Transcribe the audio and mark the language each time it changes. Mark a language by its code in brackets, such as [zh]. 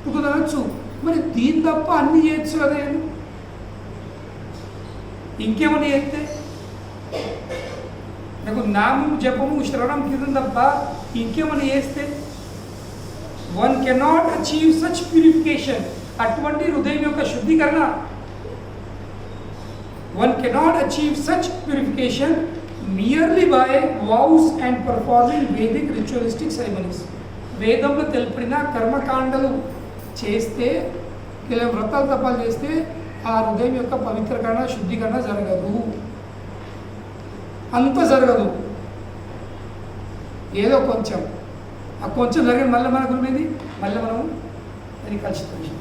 [te] అనొచ్చు, మరి దీని తప్ప అన్ని చేయొచ్చు కదా, ఇంకేమన్నా చేస్తే? నాకు నామం జపము శ్రవణం కీర్తన తప్ప ఇంకేమన్నా చేస్తే [en] One cannot achieve such purification. [te] అటువంటి హృదయం యొక్క శుద్ధీకరణ [en] one cannot achieve such purification merely by vows and performing Vedic ritualistic ceremonies. [te] వేదంలో తెలుపడిన కర్మకాండలు చేస్తే, కేవలం వ్రతాలు తపాలు చేస్తే ఆ హృదయం యొక్క పవిత్రకరణ శుద్ధీకరణ జరగదు. అంత జరగదు, ఏదో కొంచెం. ఆ కొంచెం జరిగిన మళ్ళీ మనకు ఉండేది, మళ్ళీ మనం అది కలుషితం.